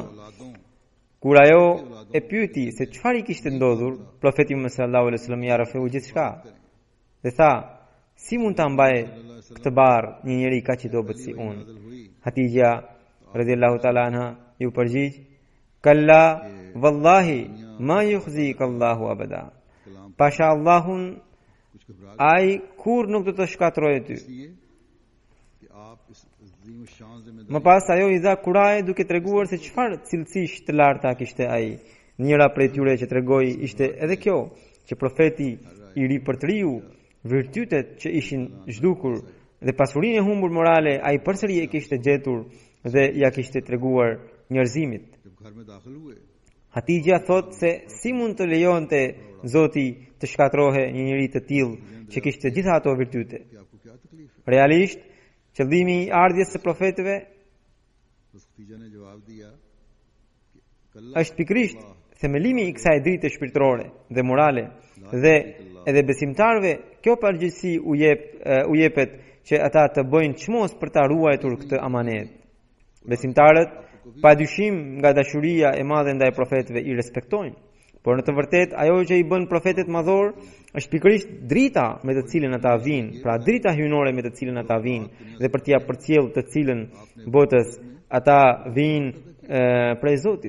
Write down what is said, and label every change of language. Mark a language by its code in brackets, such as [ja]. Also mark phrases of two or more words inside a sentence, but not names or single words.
[sq] Kur ajo e pyeti se çfarë i kishte ndodhur, profeti Muhammed [ar] صلى الله عليه وسلم [sq] ia rrafeu gjithçka. Dhe tha: "Si mund ta mbaj këtë barë një njeri kaq i dobët si unë?" Hatixha [ar] رضي الله تعالى عنها [sq] ju përgjigj: [ar] "كلا والله ما يخزيك الله أبدا." [sq] Pasha Allahun, ai kur nuk do të shkatërrojë ty. [ur] آپ اس عظیم شان ذمہ داری [sq] Më pas ajo i dha kuraj duke treguar se çfarë cilësish të larta kishte ai. Njëra prej tyre që tregoi ishte edhe kjo, që profeti i ripërtriu virtytet që ishin zhdukur dhe pasurinë e humbur morale ai përsëri e kishte gjetur dhe ja kishte treguar njerëzimit. [ur] جب گھر میں داخل ہوئے [sq] Hatija thot se si mund të lejonte Zoti të shkatrohe një njeri të tillë që kishte gjitha ato virtyte. [ur] کہ آپ کو کیا تکلیف ہے [sq] Realisht, qëllimi i ardhjes së profetëve [ur] بس خدیجہ نے جواب دیا کہ کلا [sq] është pikrisht themelimi i kësaj drite shpirtërore dhe morale dhe edhe besimtarve kjo përgjegjësi u jepet që ata të bëjnë çmos për ta ruajtur këtë amanet. Besimtarët padyshim nga dashuria e madhe ndaj profetëve i respektojnë, por në të vërtetë ajo që i bën profetet madhor është pikërisht drita me të cilën ata vinë, pra drita hyjnore me të cilën ata vinë dhe për t'ia përcjellë të cilën botës ata vinë prej Zotit.